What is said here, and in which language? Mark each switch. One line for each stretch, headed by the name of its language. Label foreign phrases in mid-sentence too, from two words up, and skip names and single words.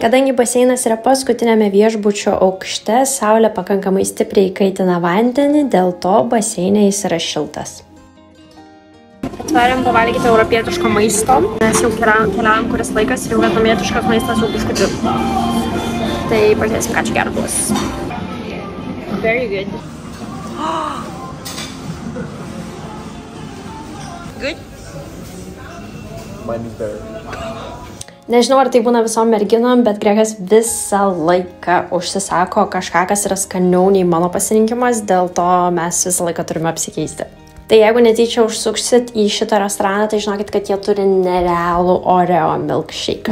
Lithuanian: Kadangi baseinas yra paskutinėme viešbučio aukšte, saulė pakankamai stipriai kaitina vandenį, dėl to baseine jis yra šiltas. Atvarėm pavalgyti europietiško maisto, nes jau keliaujam kuris laikas ir jau vietnamietiškas maistas jau biškučiu. Tai pažiūrėsim, ką čia gero bus.
English: Very good. Good? Mine is better.
Lithuanian: Nežinau, ar tai būna visom merginom, bet Gregas visą laiką užsisako kažką, kas yra skaniau nei mano pasirinkimas, dėl to mes visą laiką turime apsikeisti. Tai jeigu netyčia užsuksit į šitą restoraną, tai žinokit, kad jie turi nerealų Oreo milkshake.